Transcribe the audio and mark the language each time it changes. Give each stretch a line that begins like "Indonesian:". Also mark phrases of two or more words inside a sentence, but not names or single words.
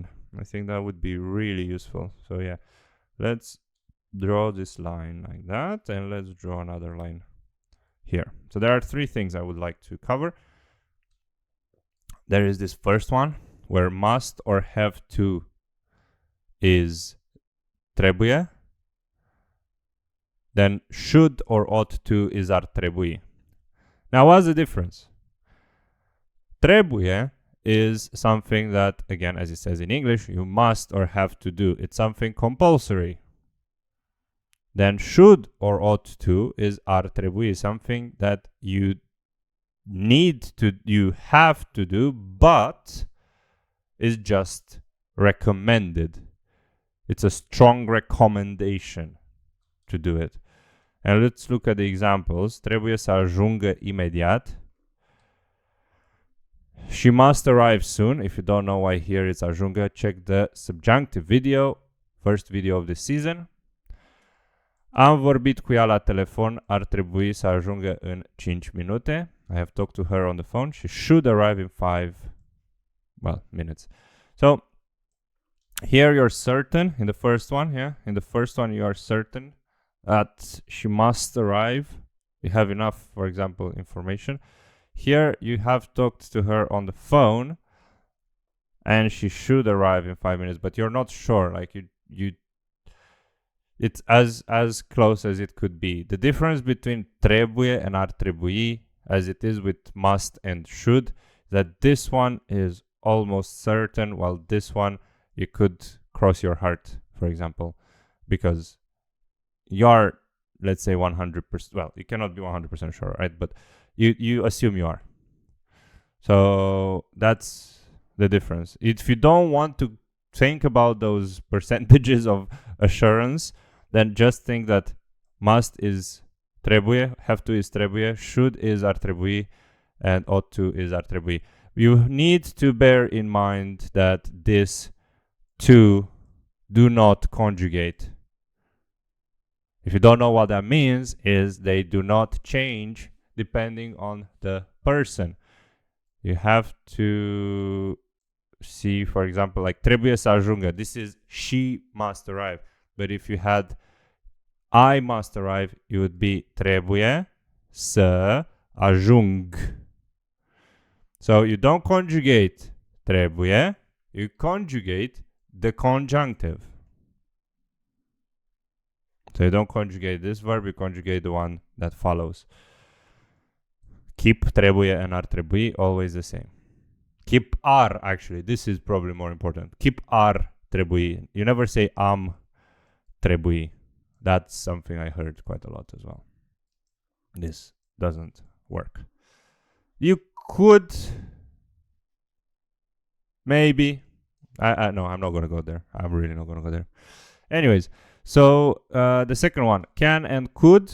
English: I think that would be really useful. So yeah, let's draw this line like that, and let's draw another line here. So there are three things I would like to cover. There is this first one where must or have to is trebuie. Then should or ought to is
Romanian: ar trebui.
English: Now what's the difference? Trebuie is something that, again, as it says in English, you must or have to do. It's something compulsory. Then should or ought to is
Romanian: ar trebui,
English: something that you have to do, but is just recommended. It's a strong recommendation to do it. And let's look at the examples.
Romanian: Trebuie să ajungă imediat.
English: She must arrive soon. If you don't know why here it's ajungă, check the subjunctive video, first video of the season.
Romanian: Am vorbit cu ea la telefon, ar trebui să ajungă în 5 minute.
English: I have talked to her on the phone. She should arrive in 5 minutes. So here you're certain, in the first one, you are certain that she must arrive. You have enough, for example, information. Here you have talked to her on the phone, and she should arrive in 5 minutes, but you're not sure. Like you it's as close as it could be. The difference between trebuie and
Romanian: ar trebui,
English: as it is with must and should, that this one is almost certain, while this one you could cross your heart, for example, because you're, let's say, 100%. Well, you cannot be 100% sure, right? But you assume you are. So that's the difference. If you don't want to think about those percentages of assurance, then just think that must is trebuie, have to is trebuie, should is
Romanian: ar trebui,
English: and ought to is
Romanian: ar trebui.
English: You need to bear in mind that these two do not conjugate. If you don't know what that means, is they do not change depending on the person. You have to see, for example, like
Romanian: trebuie să ajungă.
English: This is she must arrive. But if you had I must arrive, it would be
Romanian: trebuie să ajung.
English: So you don't conjugate trebuie, you conjugate the conjunctive. So you don't conjugate this verb, you conjugate the one that follows. Keep trebuie and
Romanian: ar trebui
English: always the same. Keep ar, actually, this is probably more important. Keep
Romanian: ar trebui.
English: You never say
Romanian: am trebui.
English: That's something I heard quite a lot as well. This doesn't work. You could maybe. No, I'm not going to go there. I'm really not going to go there. Anyways, so the second one, can and could.